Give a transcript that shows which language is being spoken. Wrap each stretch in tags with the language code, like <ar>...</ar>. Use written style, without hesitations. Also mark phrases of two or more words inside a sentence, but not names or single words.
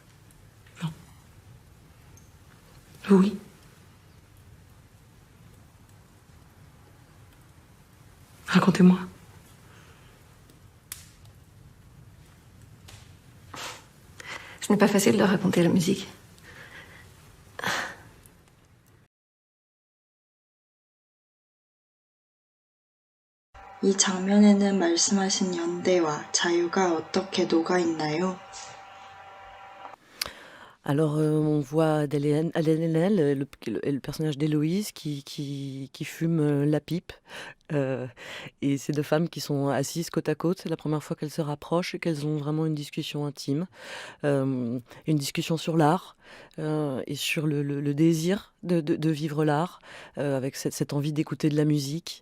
<fr>Non. Oui. Racontez-moi. Je Ce n'est pas facile de raconter la musique.</fr> <ko>이 장면에는 말씀하신 연대와 자유가 어떻게 녹아있나요?</ko> <fr>Alors, on voit Adèle Haenel, le personnage d'Héloïse qui fume la pipe. Et ces deux femmes qui sont assises côte à côte. C'est la première fois qu'elles se rapprochent et qu'elles ont vraiment une discussion intime. Une discussion sur l'art et sur le désir de vivre l'art, avec cette envie d'écouter de la musique.</fr>